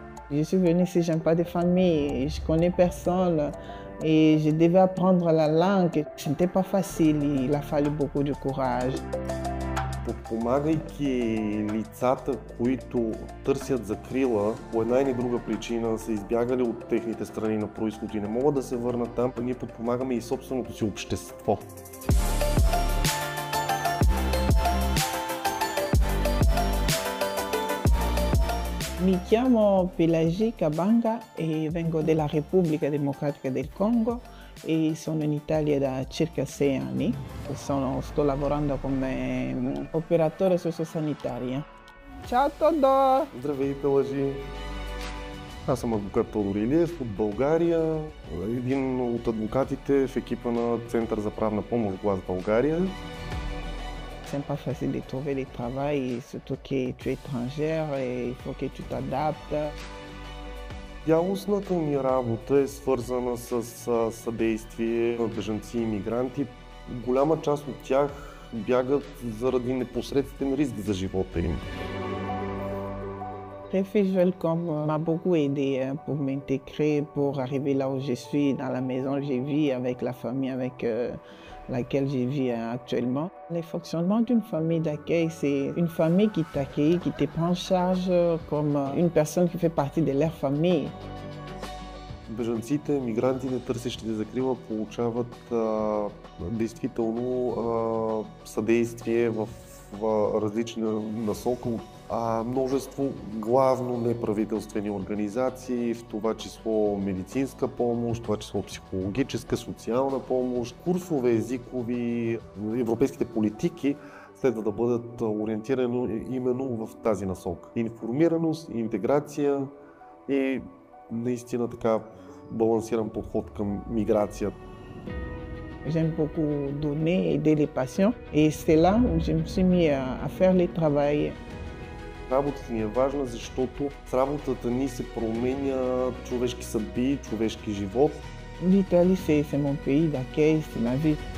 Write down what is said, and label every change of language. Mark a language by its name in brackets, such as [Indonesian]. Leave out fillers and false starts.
[French] Je suis venue ici, je n'ai pas de famille, je ne connais personne et je devais apprendre la langue. Ce n'était pas facile, il a fallu beaucoup de courage. [Bulgarian] Подпомагайки лицата, които търсят закрила, по една или друга причина са избягали от техните страни на произход и не могат да се върнат там, ние подпомагаме и собственото си общество. [Italian] Mi chiamo Pelagie Kabanga e vengo della Repubblica Democratica del Congo e sono in Italia da circa 6 anni. Sto lavorando come operatore sociosanitaria. Ciao Тодор! [Bulgarian] Здравей, Пелажи! Аз съм адвокат Тодор Илиев от България, един от адвокатите в екипа на Център за правна помощ Глас България. [French] C'est pas facile de trouver du travail, surtout que tu es étrangère et il faut que tu t'adaptes. [Bulgarian] Цялостната ми работа е свързана с съдействие на бежанци и мигранти. Голяма част от тях бягат заради непосредствен риск за живота им. [French] Refuge Welcome m'a beaucoup aidé pour m'intégrer, pour arriver là où je suis, dans la maison où je vis, avec la famille avec laquelle je vis actuellement. Le fonctionnement d'une famille d'accueil, c'est une famille qui t'accueille, qui te prend en charge comme une personne qui fait partie de leur famille. [Bulgarian] Бежанците, мигрантите, търсещите закрила получават действително съдействие в различна насока от множество главно неправителствени организации, в това число медицинска помощ, в това число психологическа, социална помощ, курсове езикови. Европейските политики следва да бъдат ориентирани именно в тази насока. Информираност, интеграция и наистина така балансиран подход към миграция. [French] J'aime beaucoup donner, aider les patients et c'est là où je me suis mis à faire le travail. [Bulgarian] Работата ни е важна, защото с работата ни се променя човешки съдби, човешки живот. [French] L'Italie, c'est mon pays d'accueil, c'est ma vie.